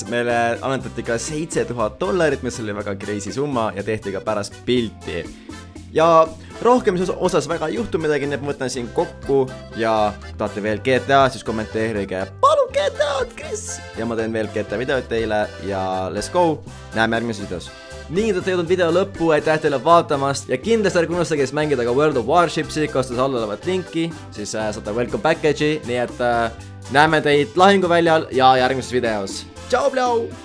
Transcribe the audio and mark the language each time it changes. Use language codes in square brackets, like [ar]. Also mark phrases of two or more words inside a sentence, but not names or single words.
[et] Meile annetati ka $7000, mis oli väga crazy summa ja tehti ka pärast pilti. Ja rohkem osas väga ei juhtu midagi, nii et ma võtan siin kokku ja kui tahate veel GTA, siis kommenteerige palun GTA-d, Chris! Ja ma teen veel GTA videoid teile ja [en] let's go! [et] Näeme järgmises videos. Nii, te olete jõudnud video lõppu, aitäh teile vaatamast ja kindlasti ärge unustage siis mängida ka World of Warshipsi, kasutades all olevat linki, siis saate [en] welcome package'i, [et] nii et näeme teid lahinguväljal ja järgmises videos. Tšau, pljau!